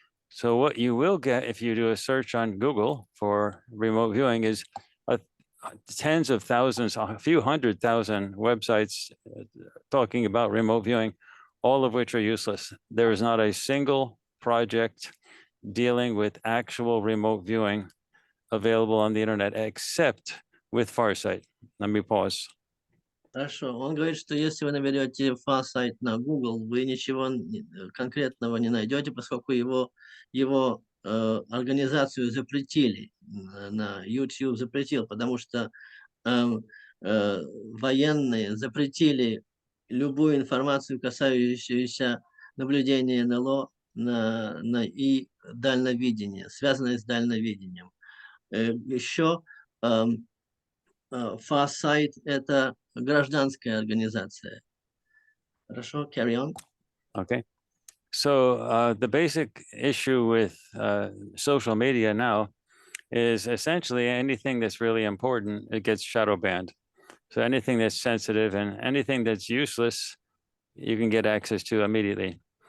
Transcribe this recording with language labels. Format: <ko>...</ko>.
<en>So what you will get if you do a search on Google for remote viewing is tens of thousands, a few 100,000 websites talking about remote viewing, all of which are useless. There is not a single project dealing with actual remote viewing available on the internet except with Farsight. Let me pause.</en> <ru>Хорошо. Он говорит, что если вы наберете Farsight на Google, вы ничего конкретного не найдете, поскольку его организацию запретили, на YouTube запретил, потому что военные запретили любую информацию, касающуюся наблюдения НЛО и дальновидения, связанное с дальновидением. Еще Farsight – это гражданская организация. Хорошо,</ru> <en>carry on. Okay. So the basic issue with social media now is essentially anything that's really important, it gets shadow banned. So anything that's sensitive and anything that's useless, you can get access to immediately.</en>